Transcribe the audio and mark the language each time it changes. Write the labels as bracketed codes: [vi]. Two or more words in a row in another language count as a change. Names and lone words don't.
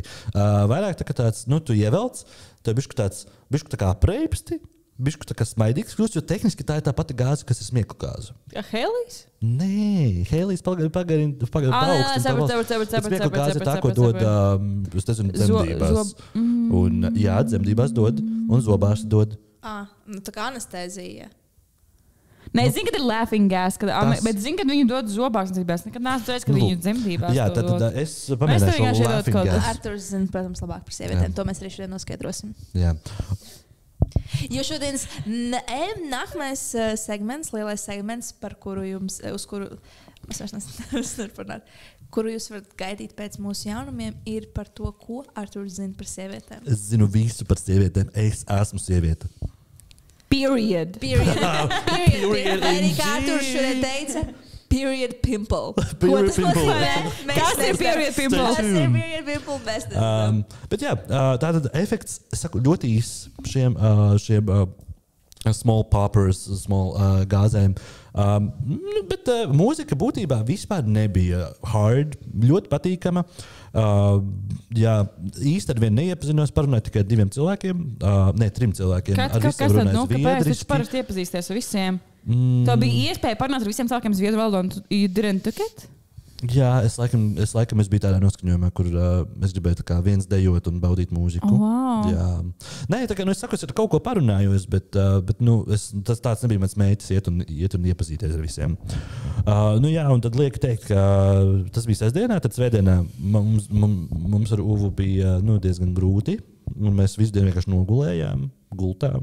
[lv] Vairāk tā kā tāds, tu ievelc, tev bišķi tā kā apreipsti, bišķi tā kā smaidīgs kļūst, jo tehniski tā ir tā pati gāze, kas ir smieklu gāze. Hēlijs? Nē, hēlijs pagarina paukstu. Smieklu gāze tā, ko dod, es nezinu, dzemdībās. Dzemdībās dod un zobās dod. Tā kā anestēzija. Nē, es zinu, ka ir [en] laughing gas, [lv] bet zinu, ka viņi dod zobās. Es nekad neesmu redzējis, ka viņu dzemdībās. Jā, tad es pamēģināšu šo [en] laughing gas. [lv] Arturs zina, protams, labāk par sievietēm. To mēs arī šodien noskaidrosim. Jā. Jo šodienas nākamais segments, lielais segments, kuru jūs varat gaidīt pēc mūsu jaunumiem, ir par to, ko Arturs zina par sievietēm. Es zinu visu par sievietēm. Es esmu sieviete. Period. Arī kā Arturs šodien teica, [en] period pimple. Period pimple. [lv] Kas ir [en] period pimple? [lv] Tas ir [en] period pimple [lv] bestness. Bet jā, tātad efekts, es saku, ļoti īs šiem [en] small poppers, [lv] small gāzēm. Bet mūzika būtībā vispār nebija hard, ļoti patīkama. Jā, īsti ar vienu neiepazinos, parunāju tikai 2 cilvēkiem, 3 cilvēkiem. Kas tad, kāpēc? Tu parasti iepazīsties ar visiem? Tev bija iespēja parunāt ar visiem cilvēkiem zviedru valodā, un [en] you didn't took it? [lv] Jā, es laikam biju tādā noskaņojumā, kur es gribēju tā kā viens dejot un baudīt mūziku. Wow. Jā. Nē, tā kā es saku, es ar kaut ko parunājos, bet tas tāds nebija mans mērķis iet un iepazīties ar visiem. Jā, un tad lieku teikt, ka tas bija sestdienā, tad svētdienā mums ar Uvu bija diezgan grūti, un mēs visu dienu vienkārši nogulējām, gultām.